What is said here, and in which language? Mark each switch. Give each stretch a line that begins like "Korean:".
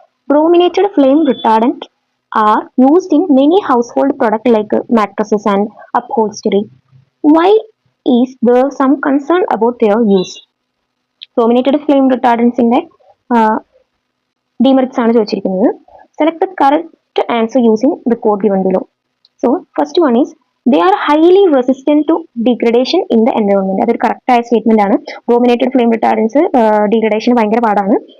English: Brominated flame retardant are used in many household product like mattresses and upholstery. Why is there some concern about their use?
Malayalam: Brominated flame റിട്ടാർഡൻസിന്റെ demerits ആണ് ചോദിച്ചിരിക്കുന്നത്.
English: Select the correct answer using the code given below. So first one is they are highly resistant to degradation in the environment.
Malayalam: അതൊരു correct ആയ statement ആണ്. Brominated flame റിട്ടാർഡൻസ് degradation ഭയങ്കര പാടാണ്.